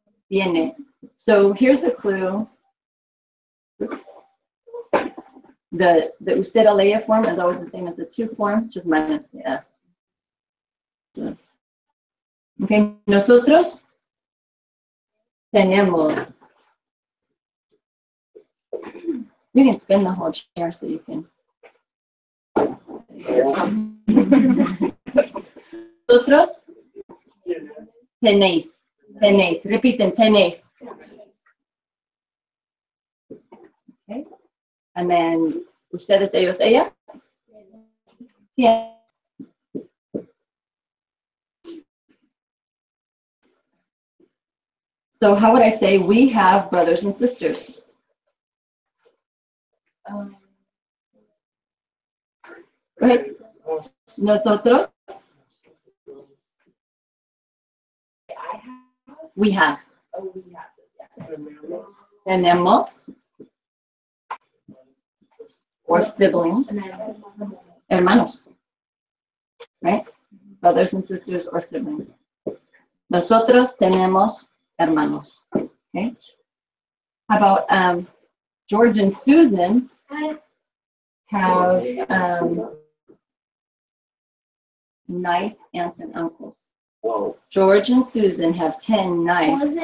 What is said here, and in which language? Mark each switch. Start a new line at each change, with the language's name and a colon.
English: Tiene. So here's a clue. Oops. The usted ella form is always the same as the to form, just minus the s. So, okay, nosotros tenemos. You can spin the whole chair so you can.
Spanish: Nosotros tenéis. Tenéis. Repiten, tenéis. Okay.
English: And then, ustedes, ellos, ellas. Yeah. So how would I say we have brothers and sisters? Go ahead. Nosotros. We have.
Spanish: Tenemos.
English: Or siblings. Hermanos. Right? Brothers and sisters or siblings.
Spanish: Nosotros tenemos hermanos.
English: Okay? How about George and Susan have nice aunts and uncles. Whoa. George and Susan have 10 nice.